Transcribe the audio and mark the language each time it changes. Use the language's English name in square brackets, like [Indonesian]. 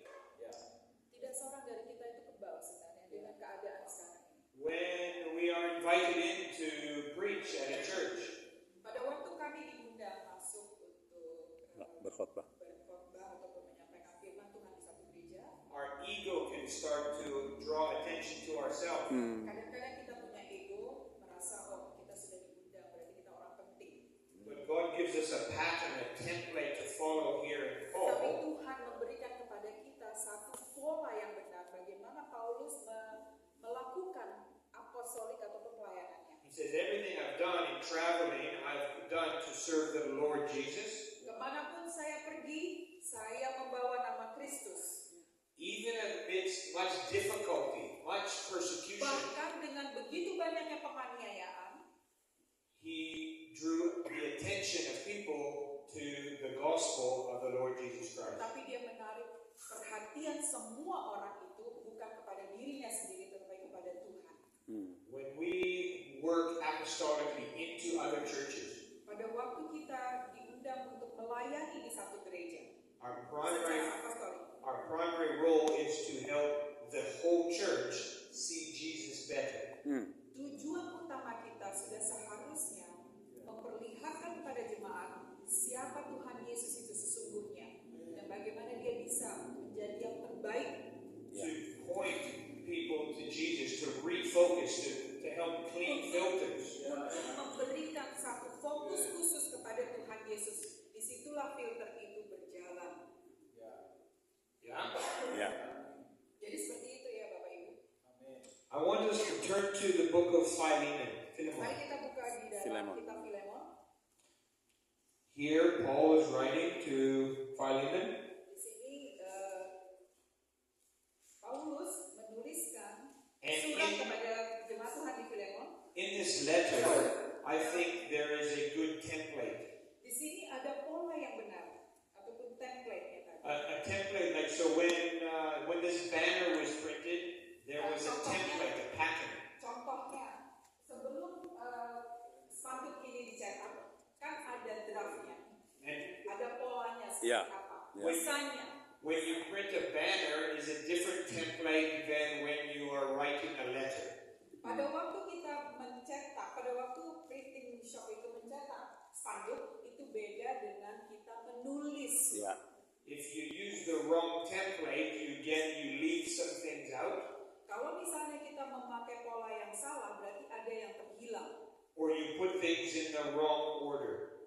[Indonesian] Tidak seorang dari kita itu kebal sebenarnya dengan keadaan sekarang ini. [English] When we are invited in to preach at a church, [Indonesian] Pada waktu kami diundang masuk untuk Berkhotbah. berkhotbah ataupun menyampaikan firman Tuhan di satu gereja, [English] our ego can start to draw attention to ourselves. [Indonesian] kadang-kadang kita punya ego, merasa oh kita sudah diundang berarti kita orang penting. [English] But God gives us a pattern, a template to follow here in Paul. [Indonesian] Tuhan memberikan kepada kita satu pola yang benar bagaimana Paulus melakukan apostolik ataupun pelayanannya. [English] He says, everything I've done in traveling, I've done to serve the Lord Jesus. [Indonesian] Kemanapun saya pergi, saya membawa nama Kristus. [English] Even amidst much difficulty, much persecution, [Indonesian] Bahkan dengan begitu banyaknya penganiayaan, [English] he drew the attention of people to the gospel of the Lord Jesus Christ. [Indonesian] tapi dia menarik perhatian semua orang itu bukan kepada dirinya sendiri tetapi kepada Tuhan. [English] When we work apostolically into other churches, [Indonesian] Pada waktu kita diundang untuk melayani di satu gereja, [English] our [Indonesian] secara apostolik, [English] primary role is to help the whole church see Jesus better. [Indonesian] tujuan utama kita sudah seharusnya memperlihatkan kepada jemaat siapa Tuhan Yesus itu sesungguhnya dan bagaimana dia bisa menjadi yang terbaik, [English] To point people to Jesus, to refocus, to help clean filters. [Indonesian] untuk memberikan satu fokus khusus kepada Tuhan Yesus. Disitulah filter itu berjalan. [English] Yeah? [Indonesian] Ya. Jadi seperti itu ya Bapak Ibu. [English] I want us to turn to the book of Philemon. [Indonesian] Mari kita buka di dalam Filemon. kitab Filemon. [English] Here, Paul is writing to Philemon, [Indonesian] Di sini Paulus menuliskan [English] And [Indonesian] surat [English] in- [Indonesian] kepada jemaat Tuhan di Filemon. [English] in this letter, I think there is a good template. [Indonesian] Di sini ada pola yang benar ataupun template-nya tadi. [English] A template, like, so when this banner was printed, there was a template, a pattern. [Indonesian] Contohnya, sebelum spanduk ini dicetak, kan ada draftnya, [English] And [Indonesian] ada polanya seperti Ya. apa. Ya. Misalnya, [English] when you print a banner, is a different template than when you are writing a letter. [Indonesian] pada waktu kita mencetak, pada waktu [English] printing shop [Indonesian] itu mencetak spanduk, itu beda dengan kita menulis. Ya. [English] If you use the wrong template, you leave some things out, [Indonesian] Kalau misalnya kita memakai pola yang salah, berarti ada yang terhilang. [English] or you put things in the wrong order.